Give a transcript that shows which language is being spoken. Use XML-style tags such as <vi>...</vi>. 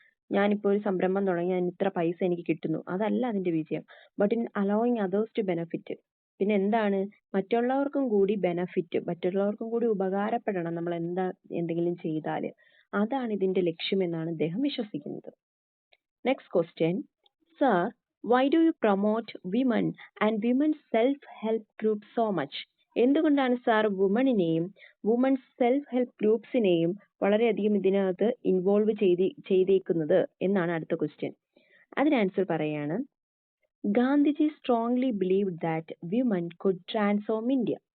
<ml>ഞാനിപ്പോൾ ഒരു സംരംഭം തുടങ്ങി, അതിന് ഇത്ര പൈസ എനിക്ക് കിട്ടുന്നു, അതല്ല അതിന്റെ വിജയം.</ml> <en>But in allowing others to benefit.</en> <ml>പിന്നെ എന്താണ്? മറ്റുള്ളവർക്കും കൂടി ബെനഫിറ്റ്, മറ്റുള്ളവർക്കും കൂടി ഉപകാരപ്പെടണം നമ്മൾ എന്തെങ്കിലും ചെയ്താൽ. അതാണ് ഇതിന്റെ ലക്ഷ്യം എന്നാണ് അദ്ദേഹം വിശ്വസിക്കുന്നത്. Next question.</ml> <en>Sir, why do you promote women and women's self-help groups so much?</en> <ml>എന്തുകൊണ്ടാണ് സാർ വുമണിനെയും വുമൺസ് സെൽഫ് ഹെൽപ്പ് ഗ്രൂപ്പ്സിനെയും വളരെയധികം ഇതിനകത്ത് ഇൻവോൾവ് ചെയ്തേക്കുന്നത് എന്നാണ് അടുത്ത ക്വസ്റ്റ്യൻ. അതിന് ആൻസർ പറയാണ്,</ml> <en>Gandhiji strongly believe that women could transform India.</en>